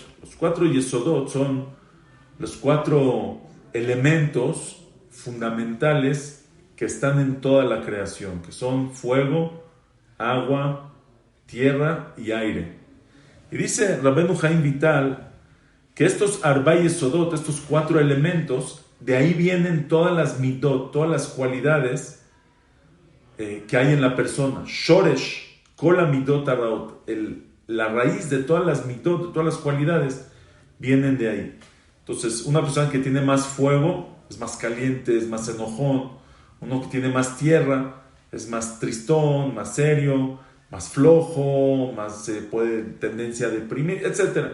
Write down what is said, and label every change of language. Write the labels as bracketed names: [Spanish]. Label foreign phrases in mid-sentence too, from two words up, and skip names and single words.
[Spanish] Los 4 yesodot son los 4 elementos fundamentales que están en toda la creación, que son fuego, agua, tierra y aire. Y dice Rabbeinu Haim Vital que estos [Hebrew] ארבע יסודות, [Spanish] estos 4 elementos, de ahí vienen todas las midot, todas las cualidades que hay en la persona. [Hebrew] שורש כל המדות הרעות, [Spanish] la raíz de todas las midot, de todas las cualidades, vienen de ahí. Entonces, una persona que tiene más fuego es más caliente, es más enojón. Uno que tiene más tierra es más tristón, más serio, más flojo, más puede tendencia a deprimir, etc.